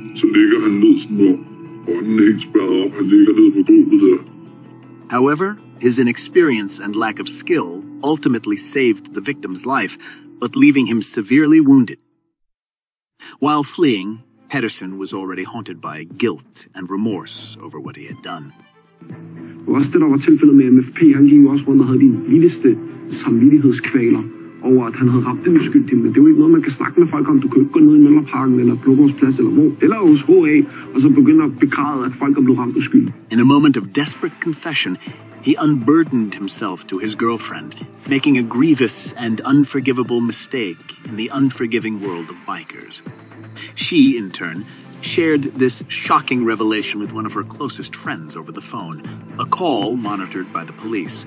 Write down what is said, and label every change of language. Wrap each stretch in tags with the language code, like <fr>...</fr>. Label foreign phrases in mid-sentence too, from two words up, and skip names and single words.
<en>However, his inexperience and lack of skill ultimately saved the victim's life, but leaving him severely wounded. While fleeing, Pedersen was already haunted by guilt and remorse over what he had done.</en> <da>Også det, der var tilfældet med MFP, han gik jo også rundt og havde de vildeste samvittighedskvaler over, at han havde ramt en uskyldig. Men det er jo ikke noget, man kan snakke med folk om. Du kan jo ikke gå ned i Møllerparken eller Blågårdsplads eller hvor, eller hos HA, og så begynde at begræde, at folk er blevet ramt uskyldige.</da> <en>In a moment of desperate confession, he unburdened himself to his girlfriend, making a grievous and unforgivable mistake in the unforgiving world of bikers. She, in turn, shared this shocking revelation with one of her closest friends over the phone, a call monitored by the police.</en>